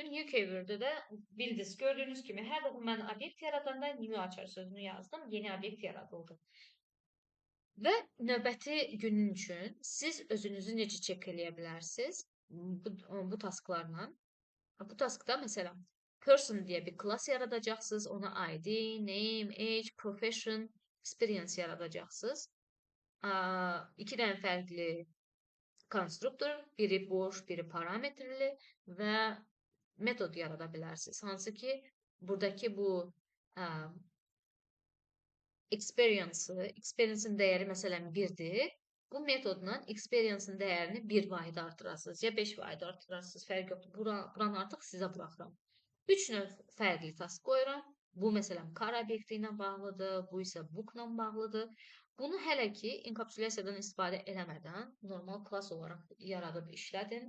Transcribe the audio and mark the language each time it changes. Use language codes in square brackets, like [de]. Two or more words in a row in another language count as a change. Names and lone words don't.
[en] New keyword-ü [az] də bildiniz, gördüyünüz kimi hər dəfə mən obyekt yaradanda new açar sözünü yazdım, yeni obyekt yaradıldı. Və növbəti günün üçün siz özünüzü necə çek eləyə bilərsiniz bu tasklarla? Bu taskda məsələn person deyə bir class yaradacaqsınız, ona ID, name, age, profession, experience yaradacaqsınız. İki dənə fərqli konstruktor, biri boş, biri parametrli və metod yarada bilərsiniz. Hansı ki, buradakı bu experience-in dəyəri məsələn 1-dir. Bu metodla experience-in dəyərini 1 vahid artırasınız, ya 5 vahid artırasınız, fərq yoxdur. Buranı artıq sizə buraxıram. 3 növ fərqli task qoyuram. Bu məsələn car obyekti ilə bağlıdır, bu isə book ilə bağlıdır. Bunu hələ ki, enkapsülyasiyadan istifadə eləmədən normal klass olaraq yaradıb işlədin.